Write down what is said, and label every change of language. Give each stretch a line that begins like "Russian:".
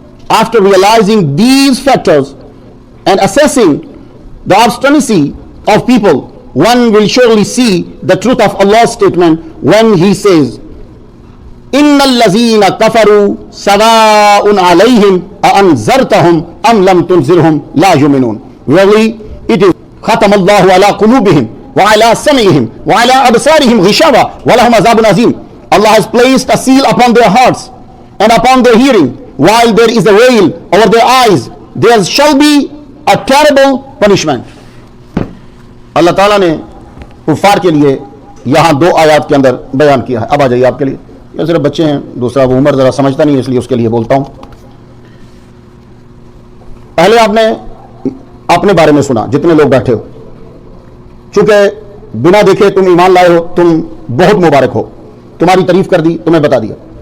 English: After realizing these factors and assessing the obstinacy of people, one will surely see the truth of Allah's statement when He says,
Arabic: إِنَّ الَّذِينَ كَفَرُوا سَوَاءٌ عَلَيْهِمْ أَأَنذَرْتَهُمْ أَمْ لَمْ تُنذِرْهُمْ لَا يُؤْمِنُونَ.
English: Really, it is
Arabic: ختم الله على قلوبهم وعلى سمعهم وعلى أبصارهم غشاوة ولهم عذاب عظيم.
English: Allah has placed a seal upon their hearts and upon their hearing, while there is a veil over their eyes. There shall be a terrible punishment.
Urdu: اللہ تعالیٰ نے کفار کے لیے یہاں دو آیات کے اندر بیان کیا ہے. اب آ جائیے آپ کے لیے. یہ صرف بچے ہیں, دوسرا وہ عمر ذرا سمجھتا نہیں, اس لیے اس کے لیے بولتا ہوں. پہلے آپ نے اپنے بارے میں سنا, جتنے لوگ بیٹھے ہو, چونکہ بنا دیکھے تم ایمان لائے ہو, تم بہت مبارک ہو, تمہاری تعریف کر دی, تمہیں بتا دیا.